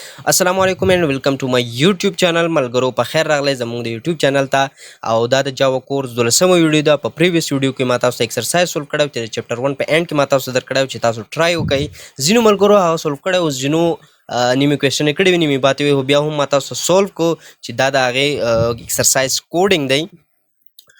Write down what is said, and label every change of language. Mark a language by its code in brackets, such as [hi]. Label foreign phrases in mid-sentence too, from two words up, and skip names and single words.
[ar] السلام علیکم [en] and welcome to my YouTube channel. [ps] ملګرو په خیر راغلی زموږ د YouTube چینل ته او دا د جاوا کورس 12مه ویډیو ده. په پریویس ویډیو کې ما تاسو ته [en] exercise solve [ps] کړی چې چپټر 1 په اینډ کې ما تاسو ته درکړی چې تاسو ټرای وکړئ. ځینو ملګرو هغه سولو کړی او ځینو نیمې کوېسچنې کړي وي نیمې پاتې وي خو بیا هم ما تاسو سولو کو چې دا د هغې [en] exercise coding [ps] دی.